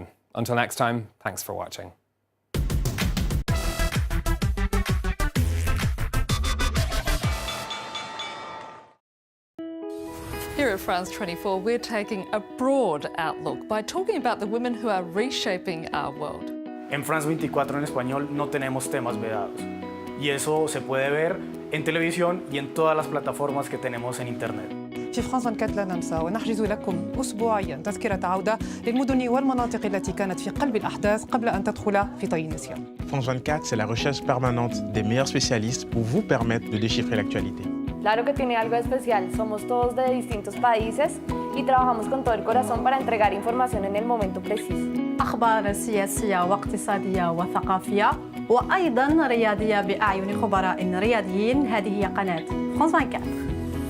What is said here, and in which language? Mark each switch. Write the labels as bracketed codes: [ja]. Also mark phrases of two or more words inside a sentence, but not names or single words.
[en] Until next time, thanks for watching. Here at France 24, we're taking a broad outlook by talking about the women who are reshaping our world. [es] En France 24 en español no tenemos temas vedados. Y eso se puede ver en televisión y en todas las plataformas que tenemos en Internet. [ar] في فرانس 24 لا ننسى ونحجز لكم أسبوعياً تذكرة عودة للمدن والمناطق التي كانت في قلب الأحداث قبل أن تدخل في طي النسيان. [fr] France 24, c'est la recherche permanente des meilleurs spécialistes pour vous permettre de déchiffrer l'actualité. [es] Claro que tiene algo especial, somos todos de distintos países y trabajamos con todo el corazón para entregar información en el momento preciso. [ar] أخبار سياسية واقتصادية وثقافية وأيضاً رياضية بأعين خبراء رياضيين. هذه هي قناة France 24.